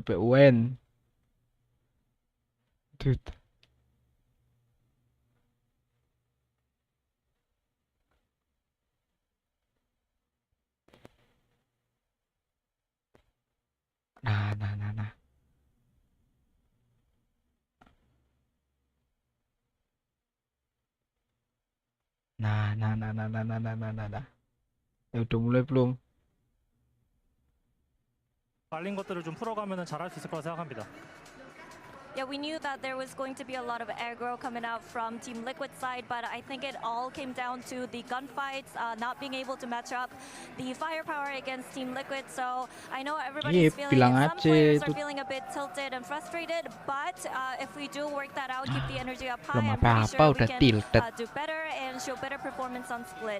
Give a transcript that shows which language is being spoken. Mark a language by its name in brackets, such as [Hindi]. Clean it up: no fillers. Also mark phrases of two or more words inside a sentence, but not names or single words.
[English] But when? Dude. Nah. Nah. [Indonesian] Ya udah mulai belum? [Korean] 말린 것들을 좀 풀어가면은 잘할 수 있을 거라 생각합니다. [English] Yeah, we knew that there was going to be a lot of aggro coming out from Team Liquid side, but I think it all came down to the gunfights, not being able to match up the firepower against Team Liquid. So I know everybody's feeling, some players are feeling a bit tilted and frustrated, but if we do work that out, keep the energy up high, I'm pretty sure we can do better and show better performance on Split.